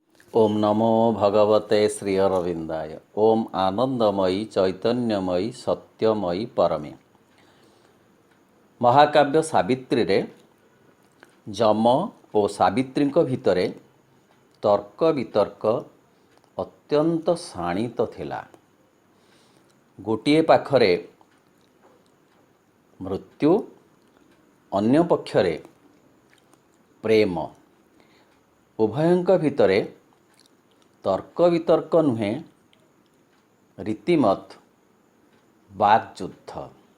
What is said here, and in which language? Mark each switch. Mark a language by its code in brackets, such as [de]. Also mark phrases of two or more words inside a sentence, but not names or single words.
[sa] ओम नमो भगवते श्री अरविंदाय। ओम आनंदमयी चैतन्यमयी सत्यमयी परमे। [or] ମହାକାବ୍ୟ ସାବିତ୍ରୀ ରେ ଯମ ଔର ସାବିତ୍ରୀ ଭିତରେ ତର୍କ ବିତର୍କ ଅତ୍ୟନ୍ତ ଶାଣିତ ଥିଲା। ଗୋଟିଏ ପାଖରେ ମୃତ୍ୟୁ, ଅନ୍ୟ ପକ୍ଷରେ ପ୍ରେମ। ଉଭୟଙ୍କ ଭିତରେ ତର୍କ ବିତର୍କ ନୁହେଁ, ରୀତିମତ ବାକ୍ୟଯୁଦ୍ଧ।